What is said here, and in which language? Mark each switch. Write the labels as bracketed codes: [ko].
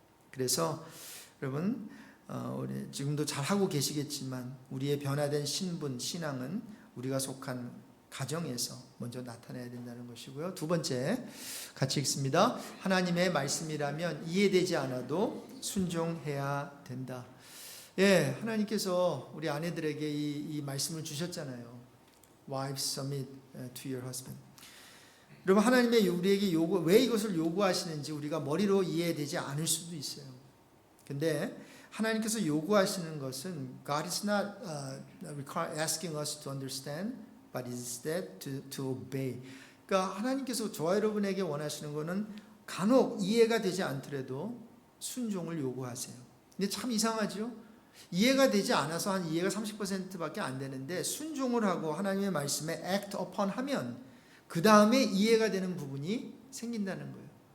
[ko] 그래서 여러분, 우리 지금도 잘 하고 계시겠지만 우리의 변화된 신분, 신앙은 우리가 속한 가정에서 먼저 나타나야 된다는 것이고요. 두 번째, 같이 읽습니다. 하나님의 말씀이라면 이해되지 않아도 순종해야 된다. 예, 하나님께서 우리 아내들에게 이 말씀을 주셨잖아요. [en] Wives, submit to your husband. [ko] 여러분, 하나님의 우리에게 왜 이것을 요구하시는지 우리가 머리로 이해되지 않을 수도 있어요. 근데 하나님께서 요구하시는 것은 [en] God is not asking us to understand, but instead to obey. [ko] 그러니까 하나님께서 저와 여러분에게 원하시는 것은 간혹 이해가 되지 않더라도 순종을 요구하세요. 근데 참 이상하죠? 이해가 되지 않아서 한 이해가 30%밖에 안 되는데 순종을 하고 하나님의 말씀에 [en] act upon [ko] 하면 그 다음에 이해가 되는 부분이 생긴다는 거예요.